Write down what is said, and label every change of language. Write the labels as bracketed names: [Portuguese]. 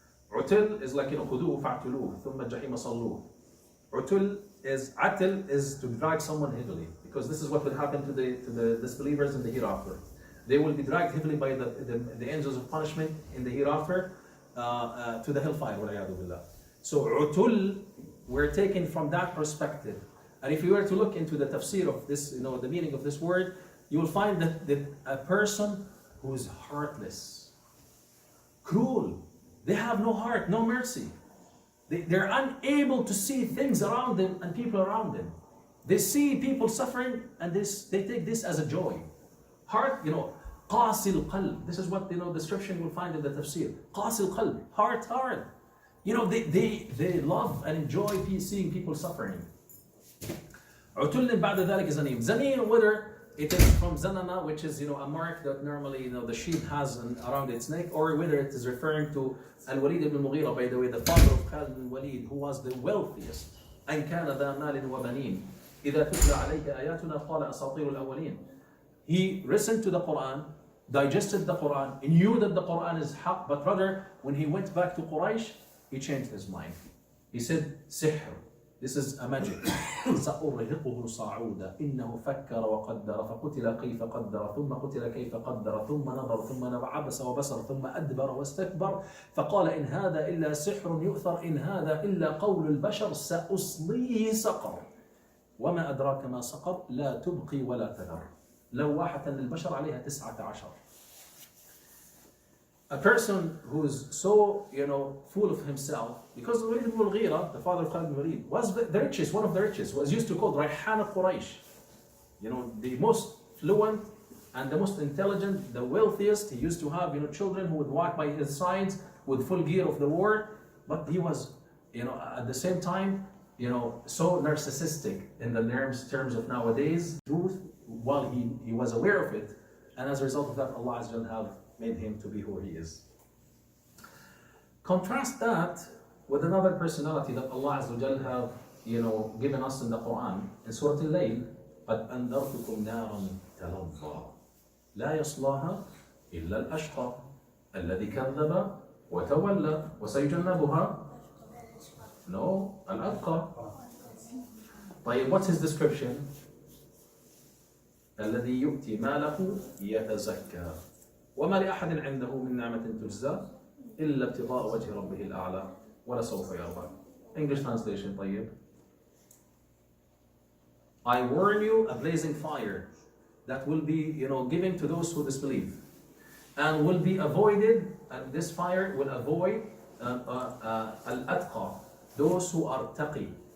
[English] Utul is like [Arabic] خذوه فاعتلوه ثم الجحيم صلوه. [English] Utul is to drag someone heavily, because this is what will happen to the disbelievers in the hereafter. They will be dragged heavily by the angels of punishment in the hereafter to the hellfire. So utul, we're taken from that perspective. And if you were to look into the tafsir of this, the meaning of this word, you will find that a person who is heartless, cruel, they have no heart, no mercy. They're unable to see things around them and people around them. They see people suffering and they take this as a joy. Heart, [Arabic] قاسي القلب. [English] This is what the description you will find in the tafsir. [Arabic] قاسي القلب, [English] heart hard. They love and enjoy seeing people suffering. [Arabic] عتل بعد ذلك زنيم. [English] Zanim, whether it is from zanama, which is a mark that normally the sheep has around its neck, or whether it is referring to Al-Walid ibn Mughira, by the way, the father of Khalid ibn Walid, who was the wealthiest. [Arabic] أن كان ذا مال وبنين إذا تتلى عليك آياتنا قال أساطير الأولين. [English] He listened to the Quran, digested the Quran, he knew that the Quran is haq, but rather when he went back to Quraysh, he changed his mind. He said, sihr. This is a magic. [Arabic] سأرهقه صعودا إنه فكر وقدر فقتل كيف قدر ثم قتل كيف قدر ثم نظر ثم عبس وبصر ثم أدبر واستكبر فقال إن هذا إلا سحر يؤثر إن هذا إلا قول البشر سأصليه سقر وما أدراك ما سقر لا تبقي ولا تذر لواحة للبشر عليها 19. [English] A person who is so, full of himself, because Walid ibn Mughira, the father of Khalid ibn Walid, was the richest, one of the richest, was used to call Rayhan al-Quraysh. The most fluent and the most intelligent, the wealthiest. He used to have, children who would walk by his sides with full gear of the war. But he was, at the same time, so narcissistic in the terms of nowadays, truth, while he was aware of it. And as a result of that, Allah Azza wa have made him to be who he is. Contrast that with another personality that Allah Azza wa have, given us in the Quran. In Surah Al-Layl, [Arabic] قَدْ أَنذَرْتُكُمْ نَارًا تَلَظَّى لَا يَصْلَاهَا إِلَّا الْأَشْقَى الَّذِي كَذَّبَ وَتَوَلَّى وَسَيُجَنَّبُهَا الْأَتْقَى. [English] طيب, what's his description? [Arabic] الذي يؤتي ماله يتزكى وما لأحد عنده من نعمة تجزى إلا ابتغاء وجه ربه الأعلى ولسوف يرضى. [English] English translation, طيب. I warn you a blazing fire that will be, given to those who disbelieve, and will be avoided. And this fire will avoid al-atqa, those who are taqi.